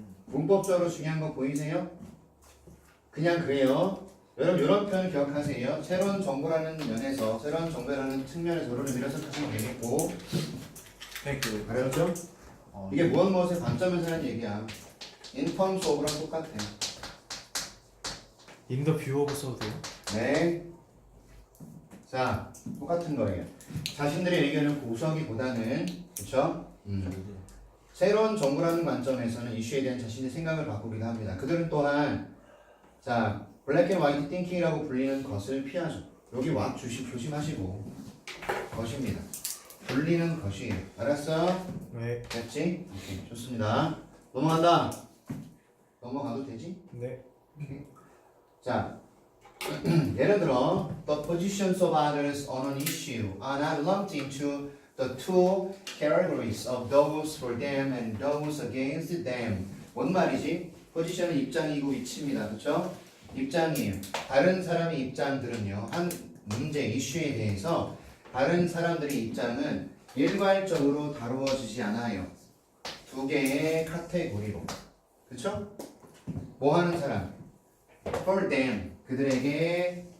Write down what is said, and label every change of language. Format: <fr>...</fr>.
<ko>문법적으로 중요한 거 보이세요? 그냥 그래요. 여러분 이런 표현 기억하세요. 새로운 정보라는 면에서, 새로운 정보라는 측면에서 여러분을 밀어서 하시면 되겠고, 알았죠? 이게 무엇의 관점에서 하는 얘기야.</ko> <en>In terms of랑</en> <ko>똑같아.</ko> <en>In the view of</en> <ko>써도 돼요? 네. 자, 똑같은 거예요. 자신들의 의견을 고수하기보다는, 그쵸? 새로운 정보라는 관점에서는 이슈에 대한 자신의 생각을 바꾸기도 합니다. 그들은 또한, 자, 블랙 앤 화이트 띵킹이라고 불리는 것을 피하죠. 여기 와 조심하시고, 것입니다. 불리는 것이에요. 알았어? 네. 됐지? 오케이, 좋습니다. 넘어간다. 넘어가도 되지? 네.</ko> <en>자,</en> <ko>예를 들어</ko> <en>the positions of others on an issue are not lumped into the two categories of those for them and those against them.</en> <ko>뭔 말이지? 포지션은 입장이고 위치입니다. 그렇죠? 입장이에요. 다른 사람의 입장들은요. 한 문제, 이슈에 대해서 다른 사람들의 입장은 일괄적으로 다루어지지 않아요. 두 개의 카테고리로. 그렇죠? 뭐 하는 사람?</ko> <en>For them.</en> <ko>그들에게</ko>